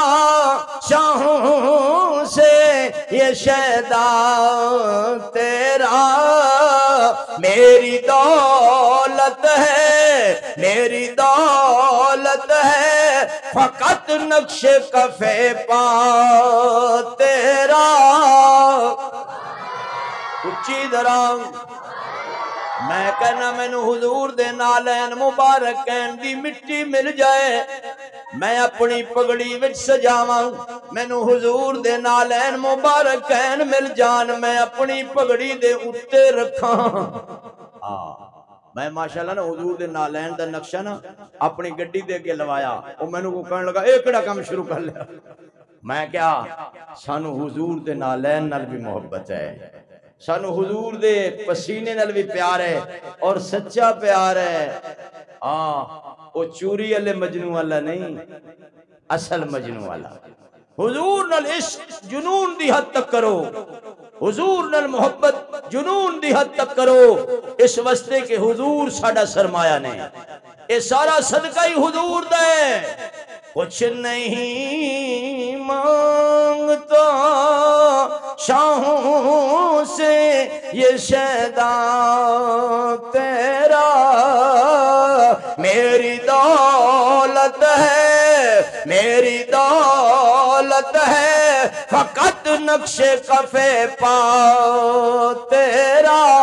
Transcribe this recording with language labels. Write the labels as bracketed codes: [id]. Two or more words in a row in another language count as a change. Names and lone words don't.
[ur] شاہوں سے یہ شیدا تیرا میری دولت ہے میری دولت ہے فقط نقش کفے پا تیرا. [pa] اچھی درام میں کہنا مینو حضور دے نالین مبارک کہن دی مٹی مل جائے میں اپنی پگڑی وچ سجاواں. مینو حضور دے نالین مبارک کہن مل جان میں اپنی پگڑی دے اتے رکھاں. میں ماشاءاللہ نا حضور دے نالین دا نقشہ نا اپنی گڈی دے کے لوایا. او مینو کو کہنے لگا اے کیڑا کام شروع کر لیا. میں کیا سانو حضور دے نالین نال بھی محبت ہے سانو حضور دے پسینے نال بھی پیار ہے اور سچا پیار ہے. او چوری والے مجنوں والا نہیں اصل مجنوں والا. حضور نال عشق جنون دی حد تک کرو حضور نال محبت جنون دی حد تک کرو اس واسطے کہ حضور ساڈا سرمایہ نے اے سارا صدقہ ہی حضور دا ہے. [ur] کچھ نہیں مانگتا شاہوں سے یہ شیدا تیرا میری دولت ہے میری دولت ہے فقط نقش کفے پا تیرا.